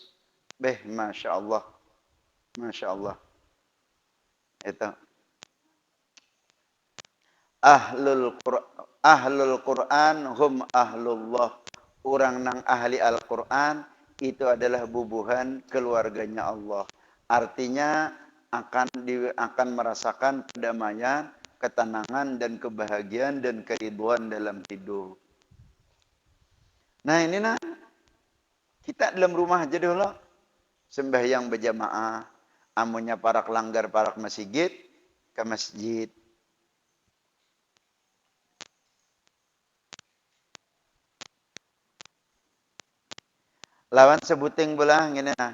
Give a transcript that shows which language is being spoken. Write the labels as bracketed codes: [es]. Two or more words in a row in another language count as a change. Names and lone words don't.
[ar] ما شاء الله. ما شاء الله. [id] Itu. [ar] أهل القرآن هم أهل الله. [bjn] Orang nang ahli Al-Quran itu adalah bubuhan keluarganya Allah. [id] Artinya akan merasakan kedamaian, ketenangan dan kebahagiaan dan keriduan dalam hidup. Nah ini nah, kita dalam rumah aja dulu. Sembahyang berjamaah. [bjn] Amunnya para kelanggar para masjid, ke masjid. Lawan sebuting belah gini nah.